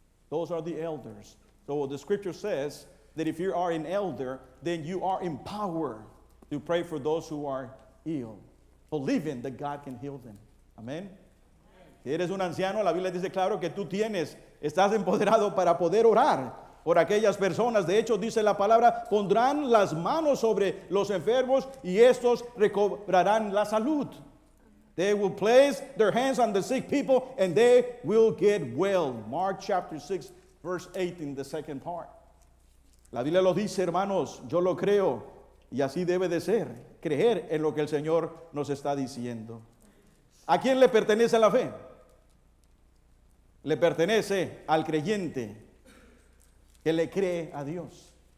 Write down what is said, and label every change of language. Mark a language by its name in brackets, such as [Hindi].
[English] Those are the elders. So the scripture says that if you are an elder, then you are empowered to pray for those who are ill, believing that God can heal them. [Spanish] Amén. Si eres un anciano, la Biblia dice claro que tú estás empoderado para poder orar por aquellas personas. De hecho, dice la palabra, pondrán las manos sobre los enfermos y estos recobrarán la salud. [English] They will place their hands on the sick people and they will get well. Mark chapter 6, verse 8 in the second part. [Spanish] La Biblia lo dice, hermanos, yo lo creo y así debe de ser, creer en lo que el Señor nos está diciendo. ¿A quién le pertenece la fe? Le pertenece al creyente que le cree a Dios.